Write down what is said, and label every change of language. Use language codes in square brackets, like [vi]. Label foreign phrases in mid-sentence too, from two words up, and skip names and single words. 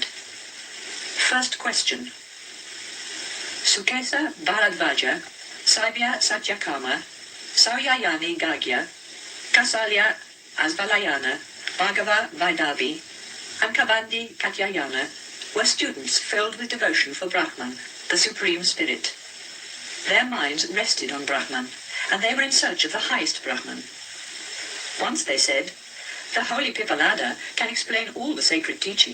[en] First question. Sukesa Bharadvaja, Saibya Satyakama, Sauyayani Gagya, Kasalya Asvalayana, Bhagava Vaidabhi, and Kabandi Katyayana were students filled with devotion for Brahman, the Supreme Spirit. Their minds rested on Brahman, and they were in search of the highest Brahman. Once they said, the holy Pipalada can explain all the sacred teaching.